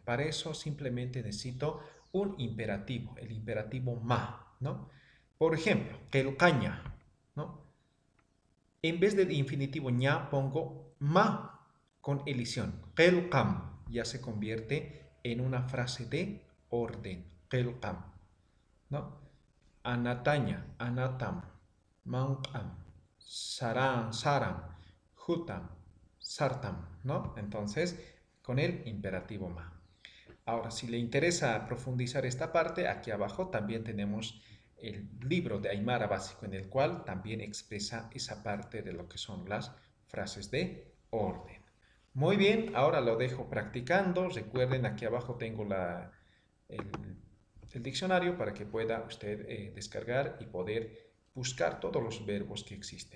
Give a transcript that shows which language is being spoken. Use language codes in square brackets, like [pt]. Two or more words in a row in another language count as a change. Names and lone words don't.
[es] Para eso simplemente necesito un imperativo, el imperativo ma, ¿no? Por ejemplo, qelqaña, ¿no? En vez del infinitivo ña pongo ma con elisión. Qelqam ya se convierte en una frase de orden. Qelqam, ¿no? [ay] Anataña, anatam, manqam, saram, saram, hutam, sartam, [es] ¿no? Entonces, con el imperativo ma. Ahora, si le interesa profundizar esta parte, aquí abajo también tenemos el libro de Aymara básico en el cual también expresa esa parte de lo que son las frases de orden. Muy bien, ahora lo dejo practicando. Recuerden, aquí abajo tengo el, el diccionario para que pueda usted descargar y poder buscar todos los verbos que existen.